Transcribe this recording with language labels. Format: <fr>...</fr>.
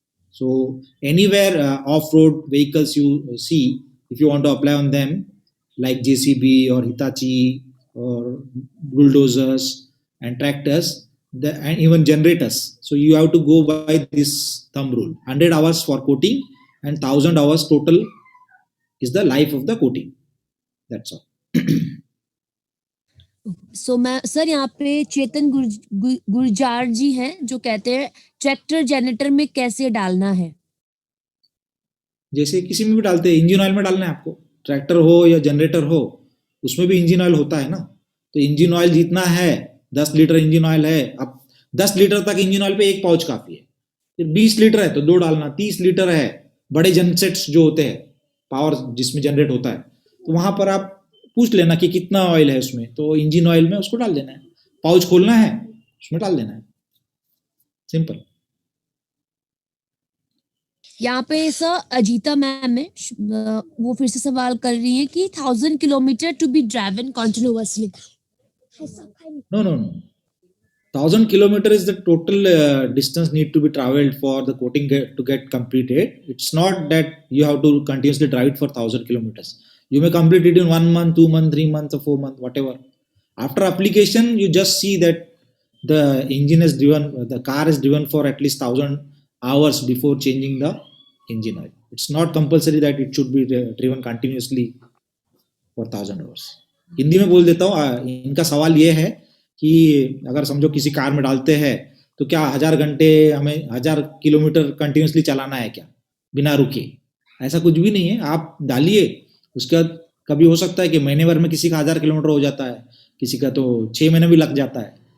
<en>So anywhere off-road vehicles you see, if you want to apply on them like JCB or Hitachi or bulldozers and tractors and even generators, so you have to go by this thumb rule, 100 hours for coating and 1000 hours total is the life of the coating. That's all.</en> <hi>सो मैं sir यहाँ पे चेतन गुरजार जी हैं जो कहते हैं tractor generator में कैसे डालना है? जैसे किसी में भी डालते हैं, इंजन ऑयल में डालना है आपको, ट्रैक्टर हो या जनरेटर हो उसमें भी इंजन ऑयल होता है ना, तो इंजन ऑयल जितना है 10 लीटर इंजन ऑयल है, अब 10 लीटर तक इंजन ऑयल पे एक पाउच काफी है, फिर 20 लीटर है तो 2 डालना, 30 लीटर है, बड़े जनसेट्स जो होते हैं पावर जिसमें जनरेट होता है, तो वहां पर आप पूछ लेना कि कितना ऑयल है उसमें, तो इंजन ऑयल में उसको डाल देना है, पाउच खोलना है उसमें डाल देना है, सिंपल। यहाँ पे सर अजीता मैम है, वो फिर से सवाल कर रही है कि 1000 kilometre</hi> <en>To be driven continuously. No, no, no. 1000 kilometer is the total distance need to be traveled for the coating to get completed. It's not that you have to continuously drive it for 1000 kilometers. You may complete it in 1 month, 2 months, 3 months, or 4 months, whatever. After application, you just see that the engine is driven, the car is driven for at least 1000 hours before changing the engine oil. It's not compulsory that it should be driven continuously for 1000 hours.</en> <hi>Hindi में बोल देता हूँ, इनका सवाल ये है कि अगर समझो किसी कार में डालते हैं तो क्या 1000 घंटे हमें 1000 किलोमीटर कंटिन्यूसली चलाना है क्या बिना रुके? ऐसा कुछ भी नहीं है, आप डालिए, उसके बाद कभी हो सकता है कि महीने भर में किसी का 1000 किलोमीटर हो जाता है, किसी का तो 6 महीने भी लग जाता है।</hi>